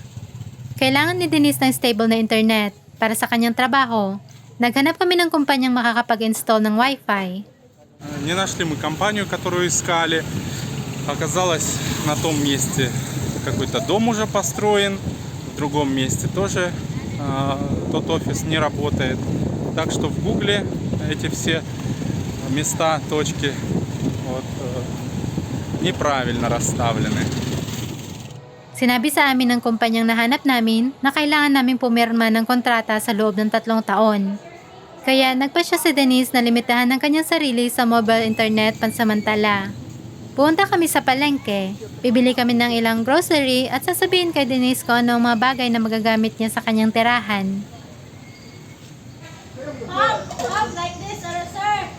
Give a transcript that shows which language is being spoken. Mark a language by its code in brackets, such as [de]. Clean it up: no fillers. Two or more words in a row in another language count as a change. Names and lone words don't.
[tl] Kailangan ni Denise ng stable na internet para sa kanyang trabaho. Naghanap kami ng kumpanyang makakapag-install ng Wi-Fi. [ru] Не нашли мы компанию, которую искали. Оказалось, на том месте какой-то дом уже построен, в другом месте тоже тот офис не работает. Так что в Гугле эти все места, точки вот, неправильно расставлены. [tl] Sinabi sa amin ng kumpanyang nahanap namin na kailangan namin pumirma ng kontrata sa loob ng 3 taon. Kaya nagpasya si Denise na limitahan ng kanyang sarili sa [en] mobile internet [tl] pansamantala. Pumunta kami sa palengke, bibili kami ng ilang grocery at sasabihin kay Denise kung ano ang mga bagay na magagamit niya sa kanyang tirahan. [en] Like this, sir.